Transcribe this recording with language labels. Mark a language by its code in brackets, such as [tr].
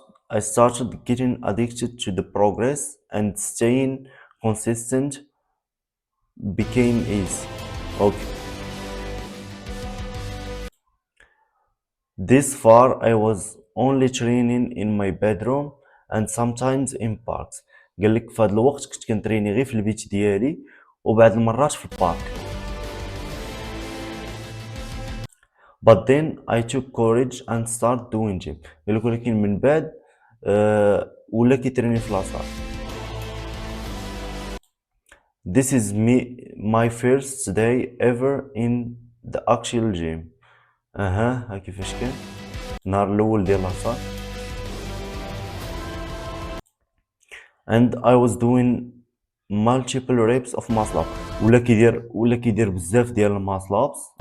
[en] I started getting addicted to the progress and staying consistent became easy. Okay. This far I was only training in my bedroom and sometimes in parks. [ar] قال لك في هذا الوقت كنت كنتريني غير في البيت ديالي وبعض المرات في البارك. [en] But then I took courage and started doing gym. [ar] قال لك ولكن من بعد ولا كيتريني في لاصال. [en] This is my first day ever in the actual gym. [ar] ها كيفاش كان النهار الاول ديال لاصال. [en] And I was doing multiple reps of muscle up. [ar] ولا كيدير بزاف ديال الماسل ابس.